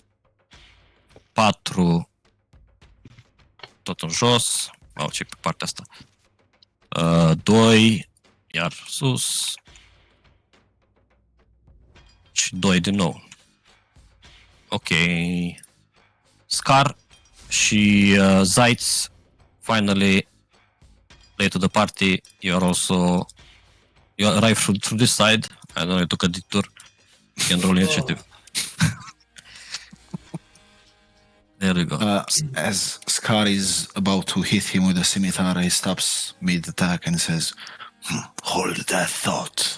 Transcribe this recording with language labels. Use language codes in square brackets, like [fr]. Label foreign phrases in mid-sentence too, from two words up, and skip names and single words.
[ro] 4 tot în jos. Ce pe partea asta. 2 iar sus. Și 2 din nou. [en] Ok. Scar și Zaitz finally late to the party. You arrive through this side. I don't know, you took a detour. You can roll initiative. There we go. As Scar is about to hit him with a scimitar, he stops mid-attack and says, hold that thought.